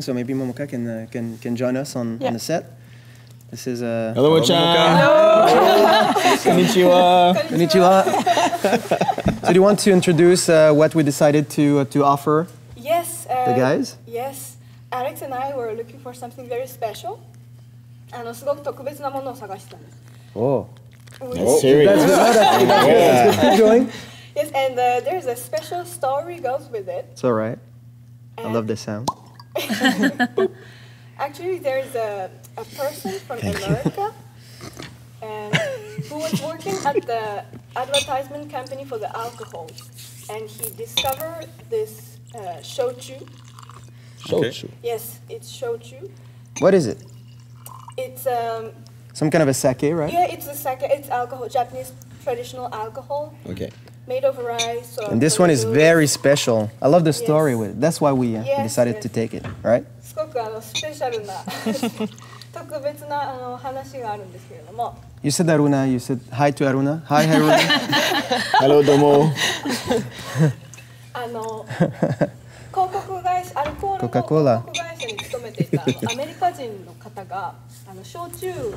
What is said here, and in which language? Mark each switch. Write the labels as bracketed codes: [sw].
[en] So maybe Momoka can join us on the set. This is hello, Momoka. Hello. [ja] Konnichiwa. Konnichiwa. [en] So do you want to introduce what we decided to offer? Yes. The guys? Yes. Alex and I were looking for something very special. [ja] すごく特別なものを探してたんです。 [en] Oh. That's serious. That's good. Keep going. Yes, and there's a special story goes with it. It's all right. I love the sound. Actually, there's a person from America and who was working at the advertisement company for the alcohol, and he discovered this shochu. Shochu? Yes, it's shochu. What is it? It's some kind of a sake, right? Yeah, it's a sake. It's alcohol, Japanese traditional alcohol. Okay. Made of rice. And this one is very special. I love the story with it. That's why we decided to take it, right? [ja] すごくスペシャルな特別な話があるんですけれども。 [en] You said Aruna. You said hi to Aruna. Hi, Aruna. Hello, Domo. [ja] 広告会社、アルコールの広告会社に勤めていたアメリカ人の方が焼酎